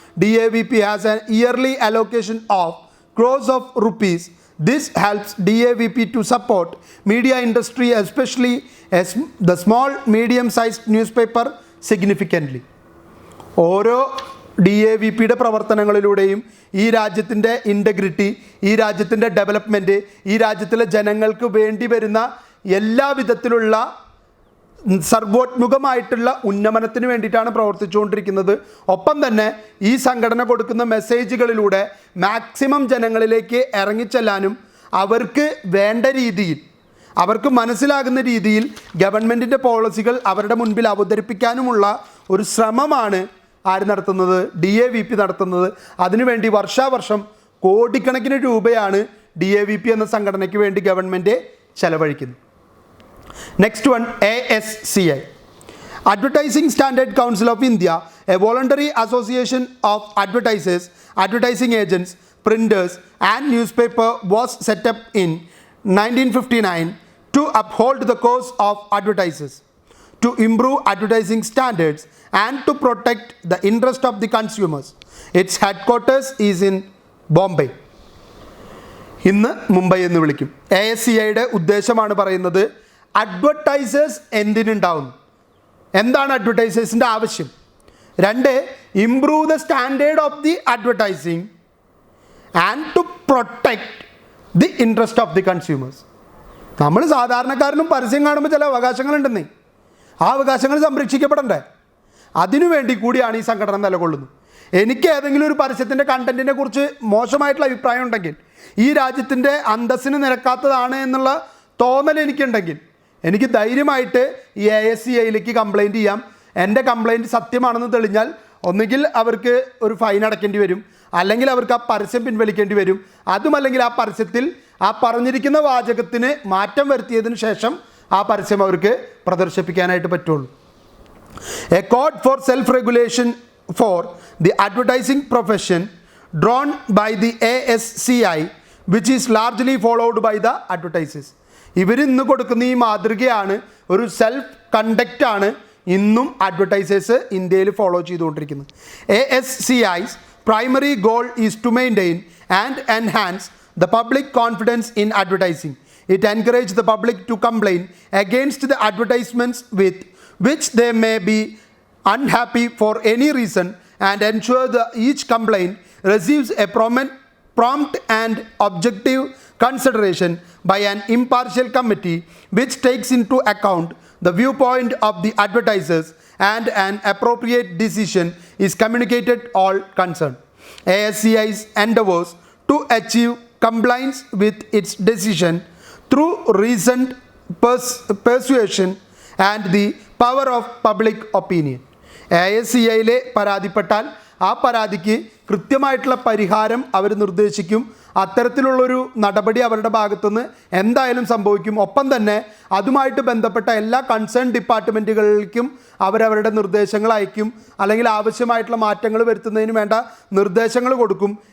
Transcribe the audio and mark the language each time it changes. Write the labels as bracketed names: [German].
[English] DAVP has an yearly allocation of crores of rupees. This helps DAVP to support media industry, especially as the small medium-sized newspaper, significantly. [Malayalam] ഓരോ DAVPയുടെ പ്രവർത്തനങ്ങളിലൂടെയും ഈ രാജ്യത്തിൻ്റെ integrity, ഈ രാജ്യത്തിൻ്റെ development, ഈ രാജ്യത്തിലെ ജനങ്ങൾക്ക് വേണ്ടി വരുന്ന എല്ലാ വിധത്തിലുള്ള സർവോത്മുഖമായിട്ടുള്ള ഉന്നമനത്തിന് വേണ്ടിയിട്ടാണ് പ്രവർത്തിച്ചുകൊണ്ടിരിക്കുന്നത്. ഒപ്പം തന്നെ ഈ സംഘടന കൊടുക്കുന്ന മെസ്സേജുകളിലൂടെ മാക്സിമം ജനങ്ങളിലേക്ക് ഇറങ്ങിച്ചെല്ലാനും അവർക്ക് വേണ്ട രീതിയിൽ, അവർക്ക് മനസ്സിലാകുന്ന രീതിയിൽ ഗവൺമെൻറ്റിൻ്റെ പോളിസികൾ അവരുടെ മുൻപിൽ അവതരിപ്പിക്കാനുമുള്ള ഒരു ശ്രമമാണ് ആര് നടത്തുന്നത്? DAVP നടത്തുന്നത്. അതിനുവേണ്ടി വർഷാവർഷം കോടിക്കണക്കിന് രൂപയാണ് DAVP എന്ന സംഘടനയ്ക്ക് വേണ്ടി ഗവൺമെൻറ് ചെലവഴിക്കുന്നത്. [English] Next one, ASCI, Advertising Standard Council of India, a voluntary association of advertisers, advertising agents, printers and newspaper, was set up in 1959 to uphold the cause of advertisers, to improve advertising standards and to protect the interest of the consumers. Its headquarters is in Bombay. [Malayalam] ഇന്ന് മുംബൈ എന്ന് വിളിക്കും. ASCIയുടെ ഉദ്ദേശമാണ് പറയുന്നത്, advertisers എന്തിനുണ്ടാവുന്നു, എന്താണ് അഡ്വർടൈസേഴ്സിൻ്റെ ആവശ്യം. [English] 2, improve the standard of the advertising and to protect the interest of the consumers. [Malayalam] നമ്മൾ സാധാരണക്കാരനും പരസ്യം കാണുമ്പോൾ ചില അവകാശങ്ങളുണ്ടെന്നേ, ആ അവകാശങ്ങൾ സംരക്ഷിക്കപ്പെടണ്ടേ? അതിനുവേണ്ടി കൂടിയാണ് ഈ സംഘടന നിലകൊള്ളുന്നത്. എനിക്ക് ഏതെങ്കിലും ഒരു പരസ്യത്തിൻ്റെ കണ്ടൻറ്റിനെ കുറിച്ച് മോശമായിട്ടുള്ള അഭിപ്രായം ഉണ്ടെങ്കിൽ, ഈ രാജ്യത്തിൻ്റെ അന്തസ്സിന് നിരക്കാത്തതാണ് എന്നുള്ള തോന്നൽ എനിക്കുണ്ടെങ്കിൽ, എനിക്ക് ധൈര്യമായിട്ട് ഈ ASCIയിലേക്ക് കംപ്ലയിൻറ്റ് ചെയ്യാം. എൻ്റെ കംപ്ലയിൻറ്റ് സത്യമാണെന്ന് തെളിഞ്ഞാൽ ഒന്നുകിൽ അവർക്ക് ഒരു ഫൈൻ അടയ്ക്കേണ്ടി വരും, അല്ലെങ്കിൽ അവർക്ക് ആ പരസ്യം പിൻവലിക്കേണ്ടി വരും. അതുമല്ലെങ്കിൽ ആ പരസ്യത്തിൽ ആ പറഞ്ഞിരിക്കുന്ന വാചകത്തിന് മാറ്റം വരുത്തിയതിന് ശേഷം ആ പരസ്യം അവർക്ക് പ്രദർശിപ്പിക്കാനായിട്ട് പറ്റുള്ളൂ. [English] A code for self-regulation for the advertising profession drawn by the ASCI, which is largely followed by the advertisers. [Malayalam] ഇവർ ഇന്ന് കൊടുക്കുന്ന ഈ മാതൃകയാണ്, ഒരു സെൽഫ് കണ്ടക്റ്റാണ് ഇന്നും അഡ്വർടൈസേഴ്സ് ഇന്ത്യയിൽ ഫോളോ ചെയ്തുകൊണ്ടിരിക്കുന്നത്. [English] ASCI's primary goal is to maintain and enhance the public confidence in advertising. It encourages the public to complain against the advertisements with which they may be unhappy for any reason and ensure that each complaint receives a prompt and objective consideration by an impartial committee which takes into account the viewpoint of the advertisers and an appropriate decision is communicated all concerned. ASCI's endeavors to achieve compliance with its decision through reasoned persuasion and the power of public opinion. [Malayalam] ASCIയിലെ പരാതിപ്പെട്ടാൽ ആ പരാതിക്ക് കൃത്യമായിട്ടുള്ള പരിഹാരം അവർ നിർദ്ദേശിക്കും. അത്തരത്തിലുള്ളൊരു നടപടി അവരുടെ ഭാഗത്തുനിന്ന് എന്തായാലും സംഭവിക്കും. ഒപ്പം തന്നെ അതുമായിട്ട് ബന്ധപ്പെട്ട എല്ലാ കൺസേൺ ഡിപ്പാർട്ട്മെൻറ്റുകളിലേക്കും അവരവരുടെ നിർദ്ദേശങ്ങൾ അയക്കും, അല്ലെങ്കിൽ ആവശ്യമായിട്ടുള്ള മാറ്റങ്ങൾ വരുത്തുന്നതിന് വേണ്ട നിർദ്ദേശങ്ങൾ കൊടുക്കും.